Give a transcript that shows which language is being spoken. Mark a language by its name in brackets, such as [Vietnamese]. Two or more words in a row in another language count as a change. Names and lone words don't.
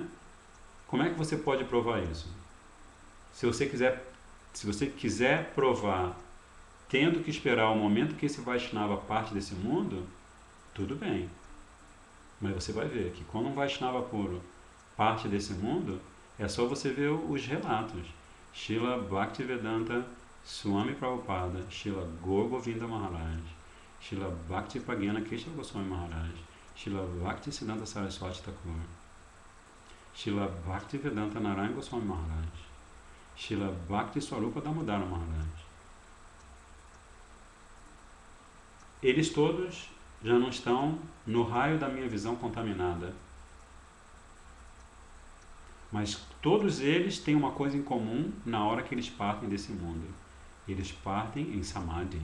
[Portuguese] Como é que você pode provar isso? Se você quiser provar, tendo que esperar o momento que esse Vaishnava parte desse mundo, tudo bem. Mas você vai ver que quando um Vaishnava puro parte desse mundo, é só você ver os relatos. Srila Bhaktivedanta Swami Prabhupada, Srila Gaur Govinda Maharaj, Srila Bhakti Pragyana Keshav Goswami Maharaj, Srila Bhakti Siddhanta Saraswati Thakur, Srila Bhaktivedanta Narayana Goswami Maharaj, Srila Bhakti Swarupa Damodara Maharaj. Eles todos já não estão no raio da minha visão contaminada. Mas todos eles têm uma coisa em comum na hora que eles partem desse mundo. Eles partem em Samadhi.